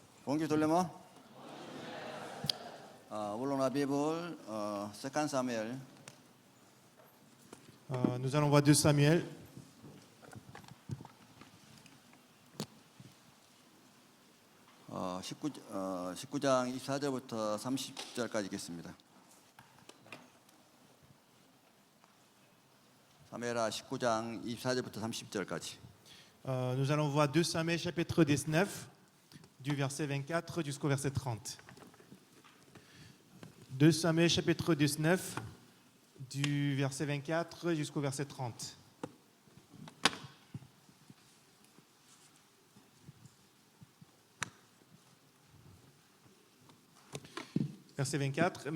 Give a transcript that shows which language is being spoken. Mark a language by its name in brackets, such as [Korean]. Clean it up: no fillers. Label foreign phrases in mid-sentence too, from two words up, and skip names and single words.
[French] Bonjour tout le monde. Voulons la Bible, 2 Samuel. Nous allons voir 2 Samuel. [Korean] 어, 19장 24절부터 30절까지 읽겠습니다. 사무엘하 19장 24절부터 30절까지. [French] Nous allons voir 2 Samuel chapitre 19, du verset 24 jusqu'au verset 30. 2 Samuel chapitre 19, du verset 24 jusqu'au verset 30. Verset 24.